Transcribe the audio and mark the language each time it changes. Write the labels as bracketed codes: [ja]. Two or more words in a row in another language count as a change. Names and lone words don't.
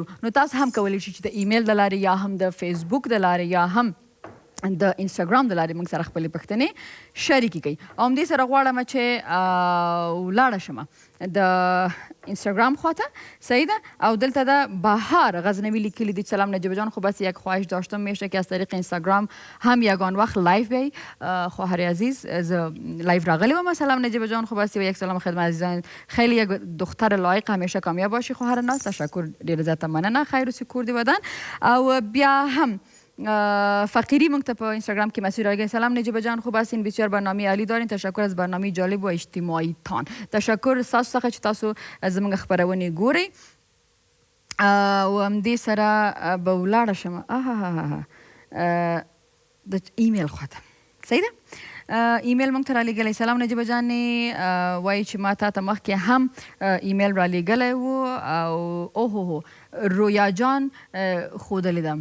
[ps] نو تاسو هم کولی شئ چې د ایمیل د لارې یا هم د فیسبوک د لارې یا هم د انسټاګرام د لارې موږ سره خپلې پوښتنې شریکې کړئ. او همدې سره غواړم چې ولاړه شم د انسټاګرام خواته. صحیح ده. او دلته د بهار غزنوی لیکلی دی [fa] سلام نجیب جان خب بس یک خواهش داشتم میشه که از طریق اینستاگرام هم یگان وقت لایو بیایی. خواهر عزیز از لایو راغلی و سلام نجیب جان خب بس و یک سلام خدمت عزیزان. خیلی یک دختر لایق همیشه کامیاب باشی خواهر ناز. [ps] تشکر ډیر زیات مننه. خیر و سکور دی بدن. او بیا هم فقیری مونږ ته په اینستاگرام کې مسیج راغلی [fa] سلام نجیب جان خوب هستین بسیار برنامه عالی دارین تشکر از برنامه جالب و اجتماعی تان. [ps] تشکر تاسو څخه چې تاسو زموږ خپرونې ګورئ. او همدې سره به ولاړه شم د ایمیل خواته. صحیح ده. ایمیل مونږ ته رالیږلی سلام نجیب جانې وایي چې ما تا ته مخکې هم ایمیل رالیږلی و او اوهو رویا جان ښودلی ده.